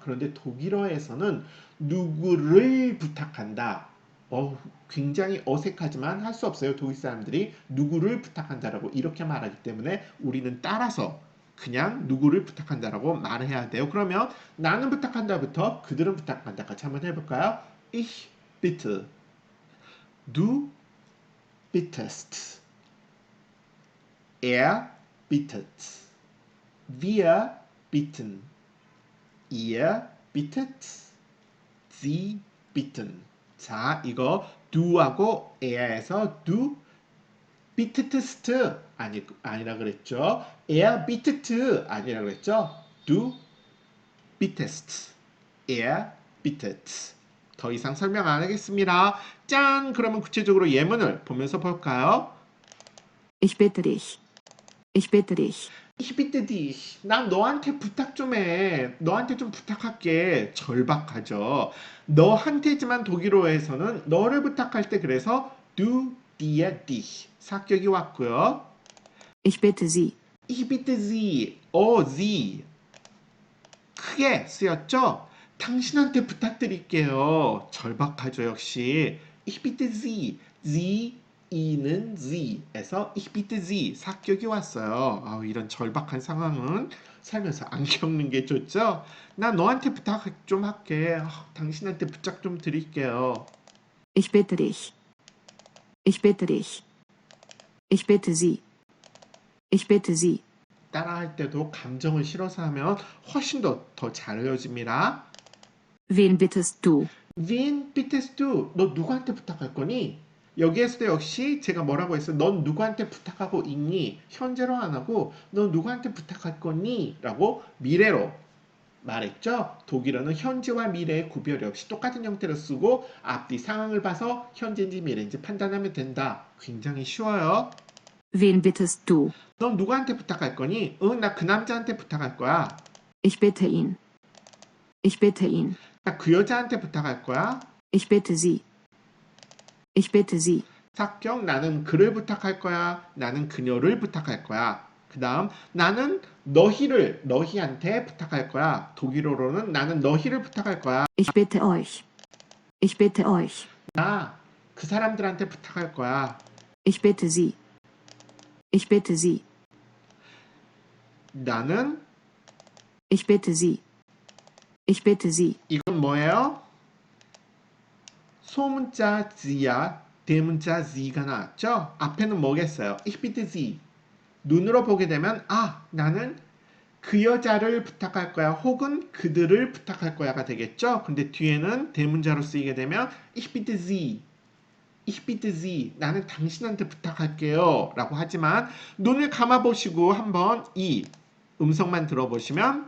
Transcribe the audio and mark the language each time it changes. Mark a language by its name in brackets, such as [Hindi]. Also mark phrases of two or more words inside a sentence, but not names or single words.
[Korean] 그런데 독일어에서는 누구를 부탁한다. 굉장히 어색하지만 할 수 없어요. 독일 사람들이 누구를 부탁한다라고 이렇게 말하기 때문에 우리는 따라서 그냥 누구를 부탁한다라고 말을 해야 돼요. 그러면 나는 부탁한다부터 그들은 부탁한다 같이 한번 해볼까요? [German] Ich bitte. Du bittest. Er bittet. Wir bitten. Ihr bittet. Sie bitten. [Korean] 자, 이거 do하고 er에서 [German] do bittest [Korean] 아니라 그랬죠. [German] er bittet [Korean] 아니라 그랬죠. [German] du bittest. er bittet. [Korean] 더 이상 설명 안 하겠습니다. 짠! 그러면 구체적으로 예문을 보면서 볼까요? [German] Ich bitte dich. Ich bitte dich. Ich bitte dich. [Korean] 난 너한테 부탁 좀 해. 너한테 좀 부탁할게. 절박하죠. 너한테지만 독일어에서는 너를 부탁할 때 그래서 [German] du dir dich. [Korean] 사격이 왔고요. [German] Ich bitte Sie. Ich bitte Sie. Sie. [Korean] 크게 쓰였죠? 당신한테 부탁드릴게요. 절박하죠, 역시. [German] Ich bitte Sie. Sie, I는 Sie에서 Ich bitte Sie. [Korean] 사격이 왔어요. 이런 절박한 상황은 살면서 안 겪는 게 좋죠? 나 너한테 부탁 좀 할게. 당신한테 부탁 좀 드릴게요. [German] Ich bitte dich. Ich bitte dich. Ich bitte Sie. Ich bitte Sie. [Korean] 따라할 때도 감정을 실어서 하면 훨씬 더 잘 외워집니다. [German] Wen bittest du? Wen bittest du? [Korean] 너 누구한테 부탁할 거니? 여기에서도 역시 제가 뭐라고 했어요? 넌 누구한테 부탁하고 있니? 현재로 안 하고 너 누구한테 부탁할 거니? 라고 미래로 말했죠? 독일어는 현재와 미래의 구별이 없이 똑같은 형태로 쓰고 앞뒤 상황을 봐서 현재인지 미래인지 판단하면 된다. 굉장히 쉬워요. [German] Wen bittest du? [Korean] 넌 누구한테 부탁할 거니? 나 그 남자한테 부탁할 거야. [German] Ich bitte ihn. Ich bitte ihn. [Korean] 나 그 여자한테 부탁할 거야. [German] Ich bitte Sie. Ich bitte Sie. [Korean] 사격 나는 그를 부탁할 거야. 나는 그녀를 부탁할 거야. 그 다음 나는 너희한테 부탁할 거야. 독일어로는 나는 너희를 부탁할 거야. [German] Ich bitte euch. Ich bitte euch. [Korean] 나 그 사람들한테 부탁할 거야. [German] Ich bitte Sie. Ich bitte Sie. [Korean] 나는 [German] Ich bitte Sie. Ich bitte Sie. [Korean] 이건 뭐예요? 소문자 Z야 대문자 Z가 나왔죠? 앞에는 뭐겠어요? [German] Ich bitte Sie. [Korean] 눈으로 보게 되면 나는 그 여자를 부탁할 거야 혹은 그들을 부탁할 거야가 되겠죠? 근데 뒤에는 대문자로 쓰이게 되면 [German] Ich bitte Sie. Ich bitte Sie. [Korean] 나는 당신한테 부탁할게요 라고 하지만 눈을 감아보시고 한번 이 음성만 들어보시면